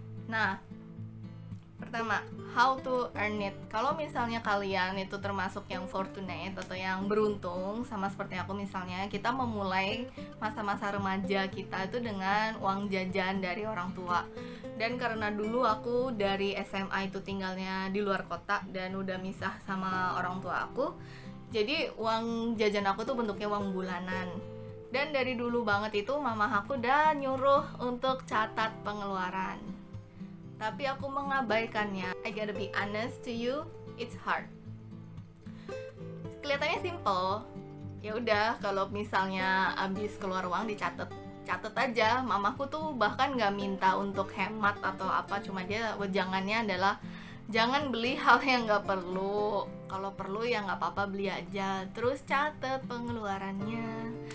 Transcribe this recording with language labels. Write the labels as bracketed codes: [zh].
[id] Nah, pertama, [en] how to earn it. [id] Kalau misalnya kalian itu termasuk yang fortunate atau yang beruntung, sama seperti aku misalnya, kita memulai masa-masa remaja kita itu dengan uang jajan dari orang tua. Dan karena dulu aku dari SMA itu tinggalnya di luar kota dan udah misah sama orang tua aku, jadi uang jajan aku tuh bentuknya uang bulanan. Dan dari dulu banget itu mama aku udah nyuruh untuk catat pengeluaran, tapi aku mengabaikannya. [en] I gotta be honest to you, it's hard. [id] Kelihatannya simple, ya udah, kalau misalnya abis keluar uang dicatat, catat aja. Mamaku tuh bahkan nggak minta untuk hemat atau apa, cuma dia wejangannya adalah jangan beli hal yang nggak perlu. Kalau perlu ya nggak apa-apa, beli aja, terus catat pengeluarannya.